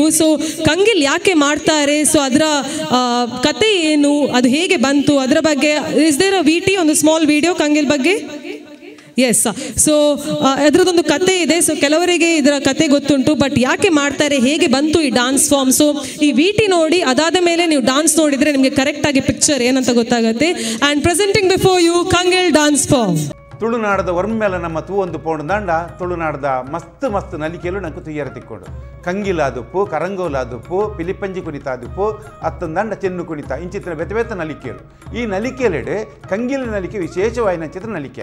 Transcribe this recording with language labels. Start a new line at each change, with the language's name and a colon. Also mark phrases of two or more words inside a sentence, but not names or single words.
Kannada: ಸೊ ಕಂಗಿಲ್ ಯಾಕೆ ಮಾಡ್ತಾರೆ, ಸೊ ಅದರ ಕತೆ ಏನು, ಅದು ಹೇಗೆ ಬಂತು, ಅದರ ಬಗ್ಗೆ
English: is there a VT
Kannada: ಒಂದು
English: small video
Kannada: ಕಂಗಿಲ್ ಬಗ್ಗೆ? ಎಸ್. ಸೊ ಅದರದ್ದೊಂದು ಕತೆ ಇದೆ. ಸೊ ಕೆಲವರಿಗೆ ಇದರ ಕತೆ ಗೊತ್ತುಂಟು, ಬಟ್ ಯಾಕೆ ಮಾಡ್ತಾರೆ, ಹೇಗೆ ಬಂತು ಈ
English: dance form.
Kannada: ಸೊ ಈ ವಿಟಿ ನೋಡಿ, ಅದಾದ ಮೇಲೆ ನೀವು ಡಾನ್ಸ್ ನೋಡಿದರೆ ನಿಮಗೆ ಕರೆಕ್ಟಾಗಿ ಪಿಕ್ಚರ್ ಏನಂತ ಗೊತ್ತಾಗುತ್ತೆ.
English: and presenting before you Kangil dance form.
Tulu: ತುಳುನಾಡದ ಒರ್ಮೇಲೆ ನಮ್ಮ ತೂ ಒಂದು ಪೋಂಡು ದಂಡ ತುಳುನಾಡದ ಮಸ್ತ್ ಮಸ್ತ್ ನಲಿಕೆಲು ನಂಗೆ ತುಯ್ಯರ ತಿಕ್ಕೋಡು. ಕಂಗಿಲಾದುಪ್ಪು, ಕರಂಗೋಲಾದುಪ್ಪು, ಪಿಲಿಪಂಜಿ ಕುಣಿತಾದುಪ್ಪು, ಅತ್ತೊಂದು ದಂಡ ಚೆನ್ನು ಕುಣಿತ ಇಂಚಿತ್ತಿನ ಬೆತ್ತ ಬೆತ್ತ ನಲಿಕೆಲು. ಈ ನಲಿಕೆಲೆಡೆ ಕಂಗಿಲ ನಲಿಕೆ ವಿಶೇಷವಾಯಿನ ಚಿತ್ರ ನಲಿಕೆ.